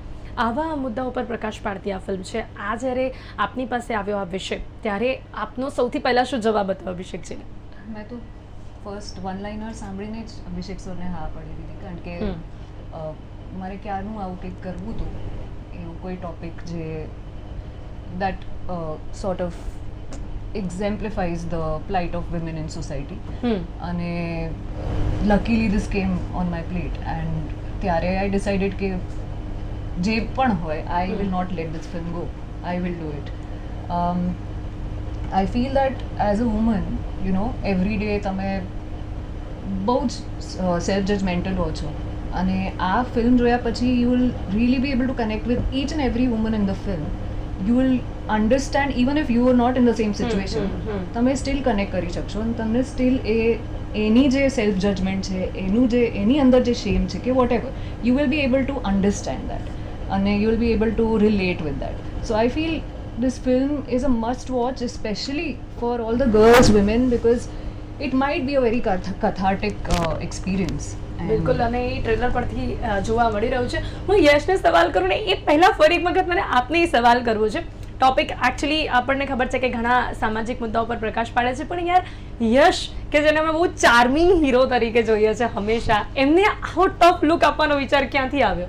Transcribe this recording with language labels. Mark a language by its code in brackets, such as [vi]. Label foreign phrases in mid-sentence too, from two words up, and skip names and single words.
[gu] આવા મુદ્દાઓ પર પ્રકાશ પાડતી આ ફિલ્મ છે. આ જ્યારે આપની પાસે આવ્યો આ વિષય, ત્યારે આપનો સૌથી પહેલાં શું જવાબ હતો અભિષેકજીને? મેં તો [en] first one liner [gu] સાંભળીને જ અભિષેક સરને હા પાડી દીધી, કારણ કે મારે ક્યારનું આવું કંઈક કરવું હતું, એવું કોઈ ટોપિક જે [en] that sort of exemplifies the plight of women in society. અને luckily this came on my plate, and ત્યારે I decided [gu] કે જે પણ હોય, [en] I will not let this film go. I will do it. I feel that as a woman, you know, every day [gu] તમે બહુ જ સેલ્ફ જજમેન્ટલ હો છો, અને આ ફિલ્મ જોયા પછી [en] you will really be able to connect with each and every woman in the film. You will understand even if you are not in the same situation. [gu] તમે [en] still connect [gu] કરી શકશો, અને તમને સ્ટીલ એની જે [en] self judgement [gu] છે, એની અંદર જે શેમ છે કે [en] what ever, you will be able to understand that. અને you will be able to relate with that. So I feel this film is a must watch, especially for all the girls, women, because it might be a very cathartic experience. And [gu] બિલકુલ, અને એ ટ્રેલર પરથી જોવા મળી રહ્યું છે. હું યશને સવાલ કરું ને એ પહેલા ફરી એક વખત મને આપને એ સવાલ કરવો છે. [en] topic actually [gu] આપણને ખબર છે કે ઘણા સામાજિક મુદ્દાઓ પર પ્રકાશ પાડે છે, પણ યાર યશ કે જેને અમે બહુ [en] charming hero [gu] તરીકે જોઈએ છે હંમેશા, એમને આવો [en] tough look [gu] આપવાનો વિચાર ક્યાંથી આવ્યો?